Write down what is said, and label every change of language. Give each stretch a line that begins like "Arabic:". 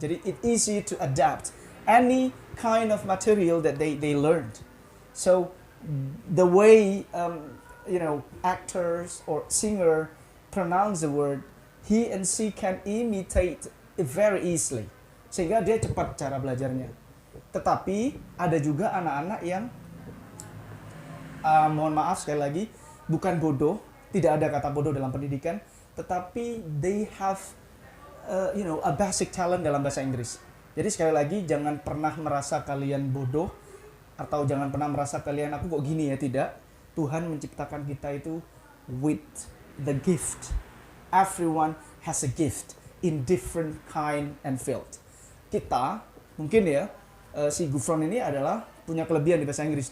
English: Jadi it easy to adapt any kind of material that they learned. So the way actors or singer pronounce the word, he and she can imitate it very easily.
Indonesian: Sehingga dia cepat cara belajarnya. Tetapi ada juga anak-anak yang mohon maaf sekali lagi, bukan bodoh, tidak ada kata bodoh dalam pendidikan, tetapi they have a basic talent dalam bahasa Inggris. Jadi sekali lagi jangan pernah merasa kalian bodoh atau jangan pernah merasa kalian aku kok gini ya, tidak. Tuhan menciptakan kita itu with the gift.
English: Everyone has a gift in different kind and field.
Indonesian: Kita mungkin ya si Gufron ini adalah punya kelebihan di bahasa Inggris.